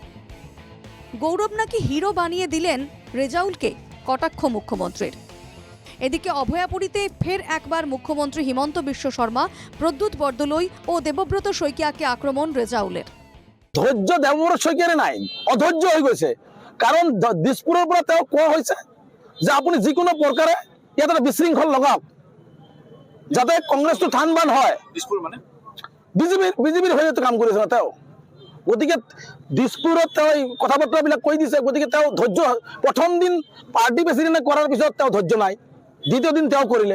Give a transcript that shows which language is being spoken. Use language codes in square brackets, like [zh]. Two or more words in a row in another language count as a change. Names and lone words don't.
[bn] গৌরব নাকি হিরো বানিয়ে দিলেন রেজাউলকে, কটাক্ষ মুখ্যমন্ত্রীর। এদিকে অভয়াপুরীতে ফের একবার মুখ্যমন্ত্রী হিমন্ত বিশ্ব শর্মা, প্রদ্যুৎ বরদলৈ ও দেবব্রত শইকিয়াকে আক্রমণ রেজাউলের। ধৈর্য দেবব্রত শইকিয়ার নাই, অধৈর্য হয়ে গেছে। [as] কারণ দিসপুরের পৰা তেওঁ কোৱা হৈছে যে আপুনি যিকোনো প্ৰকাৰে ইয়াত বিশৃংখল লগাওক যাতে কংগ্ৰেছটো ঠান বান হয়। দিসপুৰ মানে বিজেপিৰ হৈ কাম কৰিছে না তেওঁ। গতিকে দিসপুৰত তেওঁ কথা বতৰাবিলাক কৈ দিছে। গতিকে তেওঁ ধৈৰ্য, প্ৰথম দিন পাৰ্টি প্ৰেচিডেণ্টে কৰাৰ পিছত তেওঁ ধৈৰ্য নাই, দ্বিতীয় দিন তেওঁ কৰিলে।